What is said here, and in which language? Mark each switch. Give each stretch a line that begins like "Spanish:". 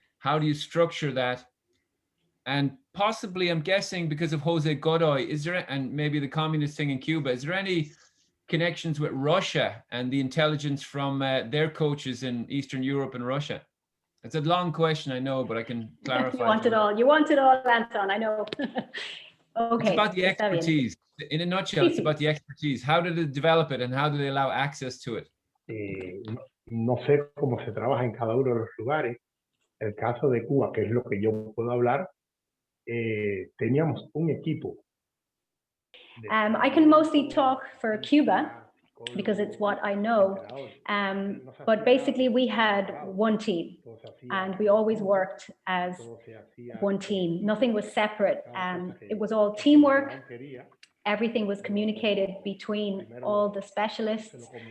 English: How do you structure that? And possibly, I'm guessing, because of Jose Godoy, and maybe the communist thing in Cuba, is there any connections with Russia and the intelligence from their coaches in Eastern Europe and Russia? It's a long question, I know, but I can clarify. You want it all. You want it all, Anton, I know. Okay. It's about the expertise. In a nutshell, it's about the expertise. How did they develop it and how do they allow access to it?
Spanish: No sé cómo se trabaja en cada uno de los lugares. El caso de Cuba, que es lo que yo puedo hablar, teníamos un equipo.
English: I can mostly talk for Cuba because it's what I know. But basically we had one team and we always worked as one team. Nothing was separate. It was all teamwork. Everything was communicated between all the specialists.